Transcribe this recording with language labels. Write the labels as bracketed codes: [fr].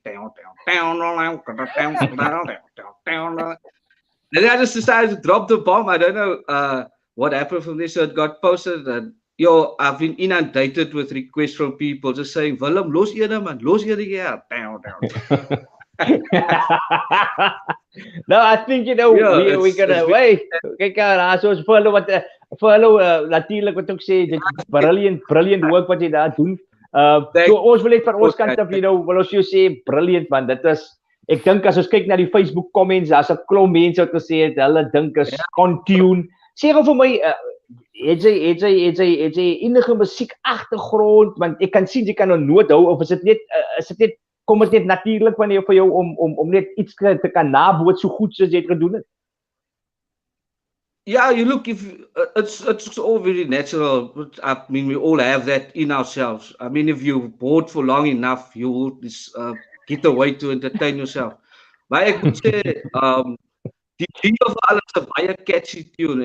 [en] And then I just decided to drop the bomb. I don't know what happened from this. So it got posted, and I've been inundated with requests from people just saying, Willem, [af] los ene man, los ene hier. [en] No, I think we're gonna wait. [af] Kyk soos vir hulle natuurlik wat ek sê, dit [en] brilliant work [af] wat jy daar doen. So ons wil net van ons kant af, wil ons jou sê [en] brilliant man. [af] Dit is, ek dink as ons kyk na die Facebook comments, daar's 'n klomp mense wat gesê het hulle dink is on-tune. Sê gou vir my, het jy enige musiek agtergrond, want ek kan sien jy kan 'n noot hou, of is dit net kom dit net natuurlik wanneer vir jou om net iets te kan naboot so goed soos jy het gedoen het? [en] Yeah, you look, it's all very natural. I mean, we all have that in ourselves. I mean, if you're bored for long enough, you will get a way to entertain yourself. [af] Maar ek moet sê, die jingle vir alles is 'n baie catchy tune.